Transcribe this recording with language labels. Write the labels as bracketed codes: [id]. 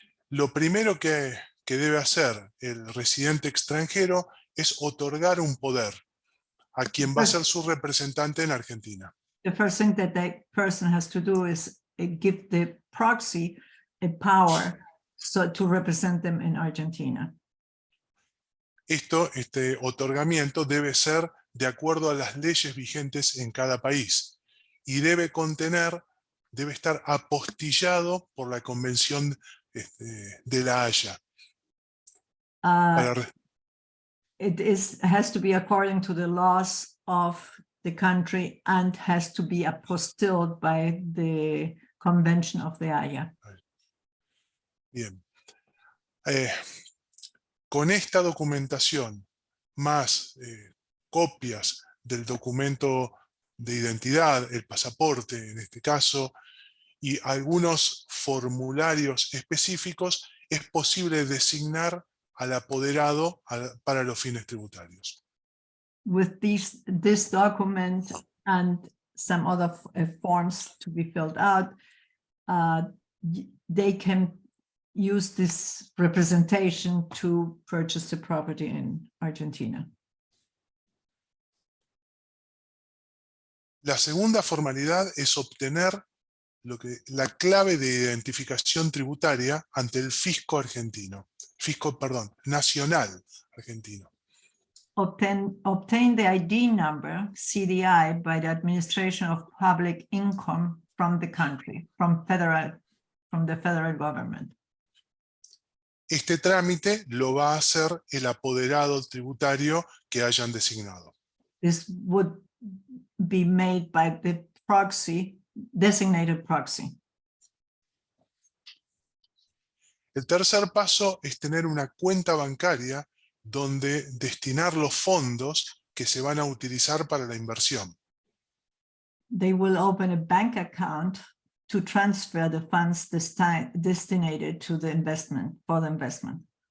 [es] Lo primero que debe hacer el residente extranjero es otorgar un poder a quien va a ser su representante en Argentina. [en] The first thing that person has to do is give the proxy a power to represent them in Argentina. [es] Este otorgamiento debe ser de acuerdo a las leyes vigentes en cada país y debe estar apostillado por la Convención de La Haya. [en] It has to be according to the laws of the country and has to be apostilled by the Convention of the Haya. [es] Bien. Con esta documentación, más copias del documento de identidad, el pasaporte en este caso, y algunos formularios específicos, es posible designar al apoderado para los fines tributarios. [en] With this document and some other forms to be filled out, they can use this representation to purchase the property in Argentina. [es] La segunda formalidad es obtener la clave de identificación tributaria ante el fisco argentino, nacional argentino. [en] Obtain the ID number, CDI, by the Administration of Public Income from the country, from the federal government. [es] Este trámite lo va a hacer el apoderado tributario que hayan designado. [en] This would be made by the proxy, designated proxy. [es] El tercer paso es tener una cuenta bancaria donde destinar los fondos que se van a utilizar para la inversión. [en] They will open a bank account to transfer the funds destinated to the investment, for the investment.